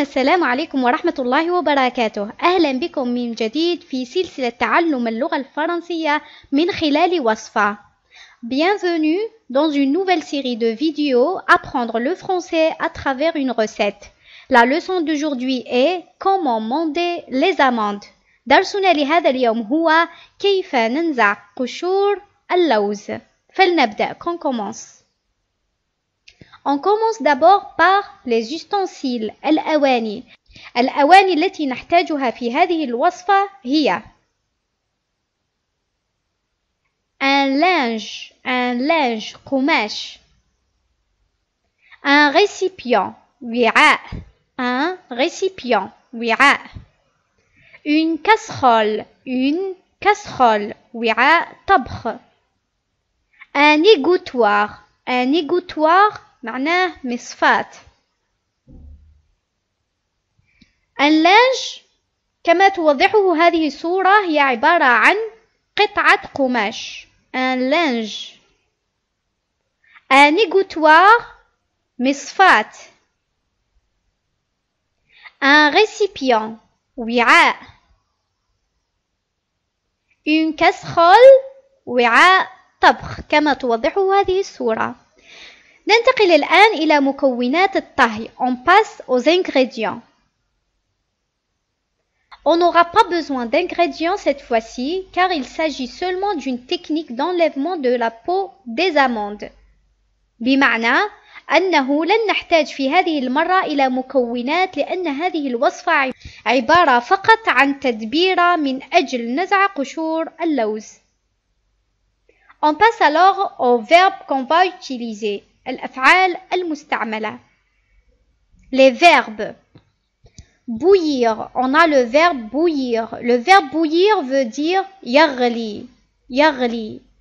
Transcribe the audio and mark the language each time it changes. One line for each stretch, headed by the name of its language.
Arabic: السلام عليكم ورحمة الله وبركاته. أهلا بكم من جديد في سلسلة تعلم اللغة الفرنسية من خلال وصفة.
French: Bienvenue dans une nouvelle série de vidéos Apprendre le français à travers une recette. La leçon d'aujourd'hui est comment monter les amandes.
Arabic: درسنا لهذا اليوم هو كيف ننزع قشور اللوز. فلنبدأ.
French: Qu'on commence. On commence d'abord par les ustensiles الأواني.
Arabic: الأواني التي نحتاجها في هذه الوصفة هي un linge قماش, un récipient وعاء, un récipient وعاء, une casserole وعاء طبخ, un égouttoir معناه مصفاة. اللانج كما توضحه هذه الصورة هي عبارة عن قطعة قماش.
French: un linge. un égouttoir مصفاة. un récipient وعاء.
Arabic: une casserole وعاء طبخ كما توضحه هذه الصورة. ننتقل الآن إلى مكونات الطهي.
French: On passe aux ingrédients. On n'aura pas besoin d'ingrédients cette fois-ci car il s'agit seulement d'une technique d'enlèvement de la peau des amandes.
Arabic: بمعنى أنه لن نحتاج في هذه المرة إلى مكونات لأن هذه الوصفة عبارة فقط عن تدبيرة من أجل نزع قشور اللوز.
French: On passe alors aux verbes qu'on va utiliser.
Arabic: الأفعال المستعملة.
French: Les verbes. Bouillir. On a le verbe bouillir. Le verbe bouillir veut dire يغلي.